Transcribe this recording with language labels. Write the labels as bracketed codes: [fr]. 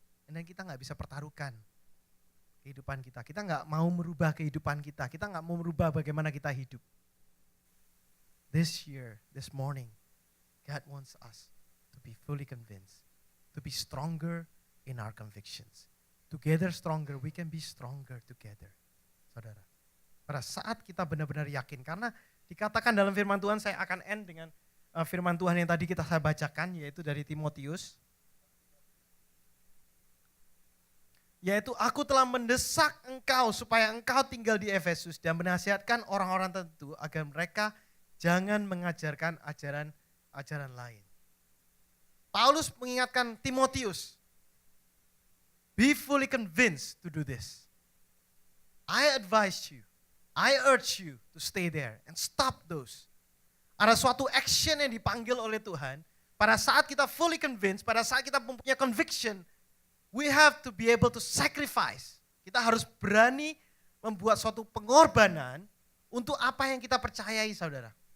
[en] And then [id] kita gak bisa pertaruhkan kehidupan kita. Kita gak mau merubah kehidupan kita. Kita gak mau merubah bagaimana kita hidup. [en] This year, this morning, God wants us to be fully convinced. To be stronger in our convictions. Together stronger, we can be stronger together. [id] Saudara, pada saat kita benar-benar yakin. Karena dikatakan dalam firman Tuhan, saya akan end dengan firman Tuhan yang tadi saya bacakan, yaitu dari Timotius. Yaitu aku telah mendesak engkau supaya engkau tinggal di Efesus dan menasihatkan orang-orang tertentu agar mereka jangan mengajarkan ajaran lain. Paulus mengingatkan Timotius, [en] be fully convinced to do this. I advise you, I urge you to stay there and stop those. [id] Ada suatu action yang dipanggil oleh Tuhan. Pada saat kita fully convinced, pada saat kita mempunyai conviction, [en] we have to be able to sacrifice. [id] Kita harus berani membuat suatu pengorbanan untuk apa yang kita percayai, saudara.